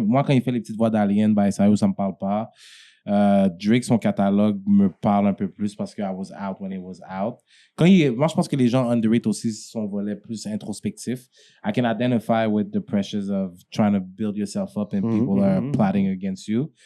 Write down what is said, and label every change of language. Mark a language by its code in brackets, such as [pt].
[fr] Moi, quand il fait les petites voix d'Alien, ça me parle pas. Drake, son catalogue me parle un peu plus parce que [en] I was out when it was out. [fr] Moi, je pense que les gens underrate aussi son volet plus introspectif. [en] I can identify with the pressures of trying to build yourself up and people are plotting against you.